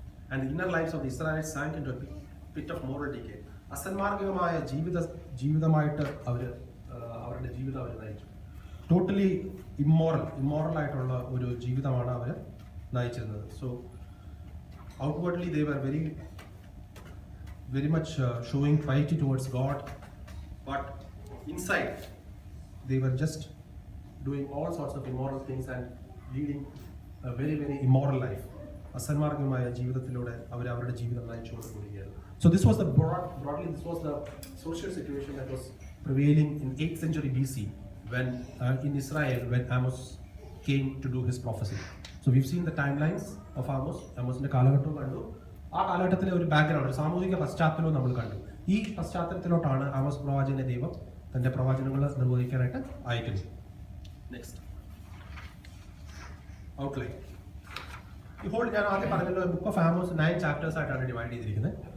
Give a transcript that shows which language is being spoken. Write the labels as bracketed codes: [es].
[en] And the inner lives of the Israelites sank into a pit of moral decay. [ml] അസന്മാർഗികമായ ജീവിതമായിട്ട് അവരുടെ ജീവിതം അവർ നയിച്ചു. Totally immoral ആയിട്ടുള്ള ഒരു ജീവിതമാണ് അവർ നയിച്ചിരുന്നത്. [en] So outwardly they were very much showing piety towards God, but inside they were just doing all sorts of immoral things and leading a very immoral life. [ml] അസന്മാർഗമായ ജീവിതത്തിലൂടെ അവരുടെ ജീവിതം നയിച്ചുകൊണ്ടിരിക്കുകയായിരുന്നു. [en] So this was the broadly this was the social situation that was prevailing in 8th century BC when in Israel when Amos came to do his prophecy. So we've seen the timelines of Amosന്റെ [ml] കാലഘട്ടവും കണ്ടു. ആ കാലഘട്ടത്തിലെ ഒരു background, ഒരു സാമൂഹിക പശ്ചാത്തലവും നമ്മൾ കണ്ടു. ഈ പശ്ചാത്തലത്തിലോട്ടാണ് ആമോസ് പ്രവാചകനെ ദൈവം തന്റെ പ്രവചനങ്ങൾ നിർവഹിക്കാനായിട്ട് അയക്കുന്നത്. Next outline. ഇപ്പോൾ ഞാൻ ആദ്യം പറഞ്ഞല്ലോ, ബുക്ക് ഓഫ് ആമോസ് 9 ചാപ്റ്റേഴ്സ് ആയിട്ടാണ് ഡിവൈഡ് ചെയ്തിരിക്കുന്നത്.